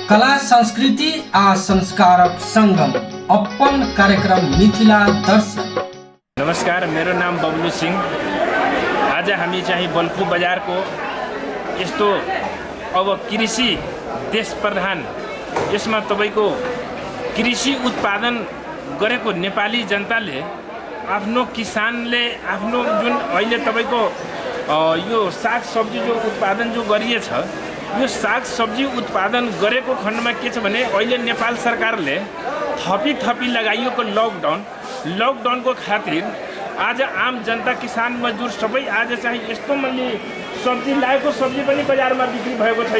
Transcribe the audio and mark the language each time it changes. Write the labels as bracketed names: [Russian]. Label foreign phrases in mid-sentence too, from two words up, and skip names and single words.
[Maithili] कला संस्कृति आ संस्कारक संगम अपन कार्यक्रम मिथिला दर्शन। [Nepali] नमस्कार, मेरो नाम बबलू सिंह। आज हामी चाहिँ बल्खु बजारको यस्तो अब कृषि देश प्रधान यसमा तपाईको कृषि उत्पादन गरेको नेपाली जनताले आफ्नो किसानले आफ्नो जुन अहिले तपाईको यो साग सब्जी जो उत्पादन जो गरिएछ यो साग सब्जी उत्पादन गरेको खण्डमा के छ भने अहिले नेपाल सरकारले थपी लगाइएको लकडाउनको खातिर आज आम जनता किसान मजदुर सबै आज चाहिँ यस्तो मैले सब्जी लाएको सब्जी पनि बजारमा बिक्री भएको छैन।